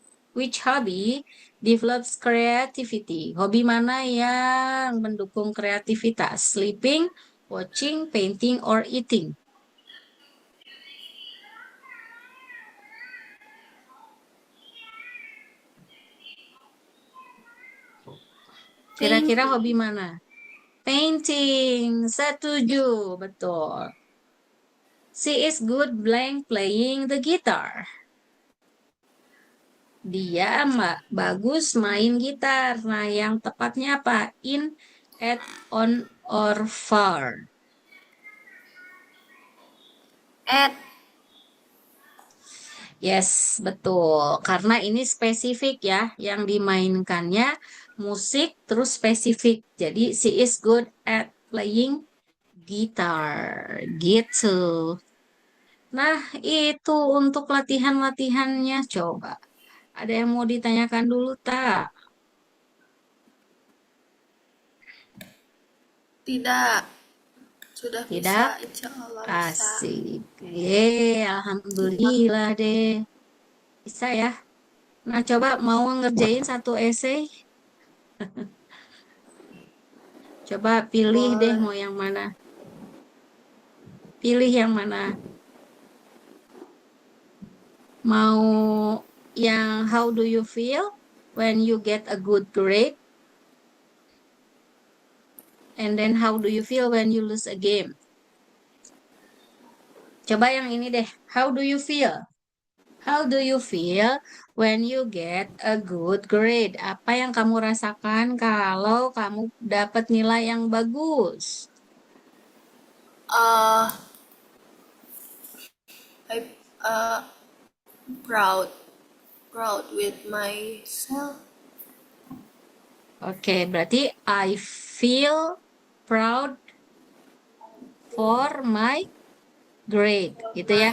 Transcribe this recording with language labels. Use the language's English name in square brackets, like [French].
[English] Which hobby develops creativity? [Indonesian] Hobi mana yang mendukung kreativitas? [English] Sleeping, watching, painting, or eating? [Indonesian] Kira-kira [English] Painting. [Indonesian] hobi mana? Painting. Setuju. Betul. [English] She is good blank playing the guitar. [Indonesian] Dia bagus main gitar. Nah, yang tepatnya apa? [English] In, at, on, or far. At. [Indonesian] Yes, betul. Karena ini spesifik ya. Yang dimainkannya musik terus spesifik. [English] Jadi, she is good at playing guitar. [Indonesian] Gitu. Nah, itu untuk latihan-latihannya. Coba. Ada yang mau ditanyakan dulu, tak? Tidak, sudah bisa, Tidak? insya Allah bisa. Asik. Alhamdulillah deh. Bisa ya. Nah, coba mau ngerjain satu esai. Coba pilih deh Boleh. mau yang mana. Pilih yang mana. Mau yang [English] how do you feel when you get a good grade? And then how do you feel when you lose a game? [Indonesian] Coba yang ini deh. [English] How do you feel? How do you feel when you get a good grade? [Indonesian] Apa yang kamu rasakan kalau kamu dapat nilai yang bagus? [English] Uh, I proud, proud with myself. [Indonesian] Oke, berarti [English] I feel proud for my grade, [Indonesian] gitu ya.